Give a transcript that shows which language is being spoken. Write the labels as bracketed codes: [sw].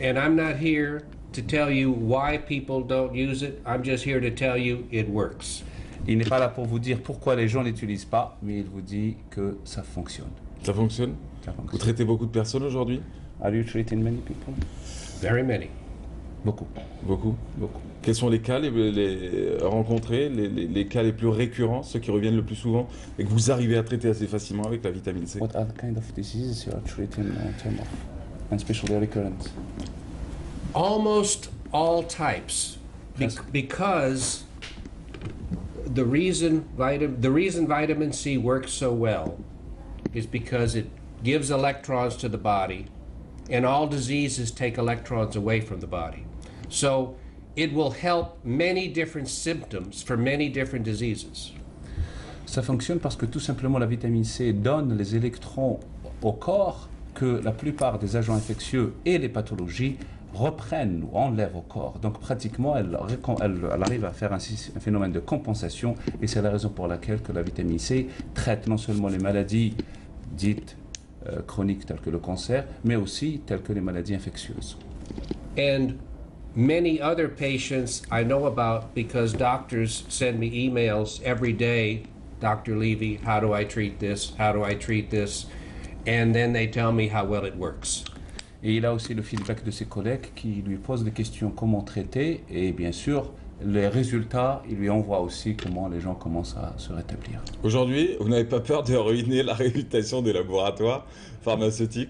[en] And I'm not here to tell you why people don't use it. I'm just here to tell you it works. [fr] Il n'est pas là pour vous dire pourquoi les gens n'utilisent pas, mais il vous dit que ça fonctionne. Ça fonctionne? Ça fonctionne. Vous traitez beaucoup de personnes aujourd'hui? [en] Are you treating many people? Very many. [fr] Beaucoup. Beaucoup. Beaucoup. Quels sont les cas les rencontrés, les cas les plus récurrents, ceux qui reviennent le plus souvent et que vous arrivez à traiter assez facilement avec la vitamine C? [en] What are the kind of diseases you are treating in terms of, and especially recurrent? Almost all types, because the reason vitamin C works so well is because it gives electrons to the body, and all diseases take electrons away from the body. So it will help many different symptoms for many different diseases. [fr] Ça fonctionne parce que tout simplement la vitamine C donne les électrons au corps que la plupart des agents infectieux et les pathologies reprennent ou enlèvent au corps. Donc pratiquement, elle arrive à faire un phénomène de compensation et c'est la raison pour laquelle que la vitamine C traite non seulement les maladies dites chroniques telles que le cancer, mais aussi telles que les maladies infectieuses. [en] And many other patients I know about because doctors send me emails every day. Dr. Levy, how do I treat this? How do I treat this? And then they tell me how well it works. [fr] Et il a aussi le feedback de ses collègues qui lui posent des questions comment traiter et bien sûr les résultats, il lui envoie aussi comment les gens commencent à se rétablir. Aujourd'hui, vous n'avez pas peur de ruiner la réputation des laboratoires pharmaceutiques?